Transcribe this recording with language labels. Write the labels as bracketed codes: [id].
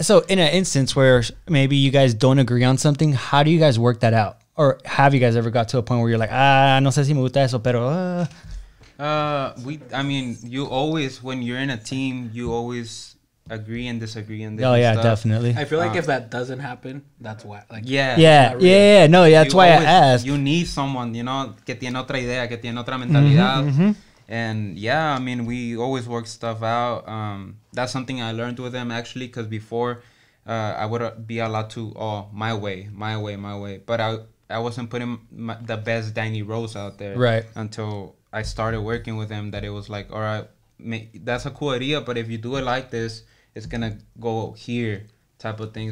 [en] So in an instance where maybe you guys don't agree on something, how do you guys work that out? Or have you guys ever got to a point where you're like, [es] no sé si me gusta eso, pero [en] I mean, you always, when you're in a team, you always agree and disagree and stuff. Definitely. I feel like if that doesn't happen, that's why. Like, that's why I asked. You need someone, [es] que tiene otra idea, que tiene otra mentalidad. [en] And yeah, I mean, we always work stuff out. That's something I learned with him, actually, because before I would be allowed to, my way. But I wasn't putting the best Danny Rose out there. Right. Until I started working with him, that it was like, all right, that's a cool idea, but if you do it like this, it's going to go here type of thing.